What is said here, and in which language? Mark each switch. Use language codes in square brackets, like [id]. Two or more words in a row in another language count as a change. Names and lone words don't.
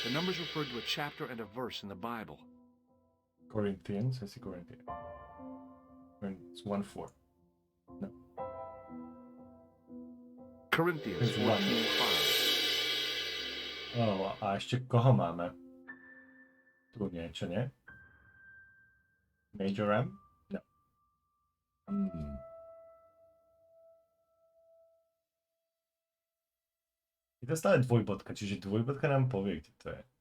[en] The numbers refer to a chapter and a verse in the Bible. Corinthians, I see Corinthians. It's 1:4. No. Corinthians 14:5. [sk] A ešte koho máme? Tu niečo, nie? [en] Major M? No. [sk] Je to stále dvojbodka, čiže dvojbodka nám povie, kde to je.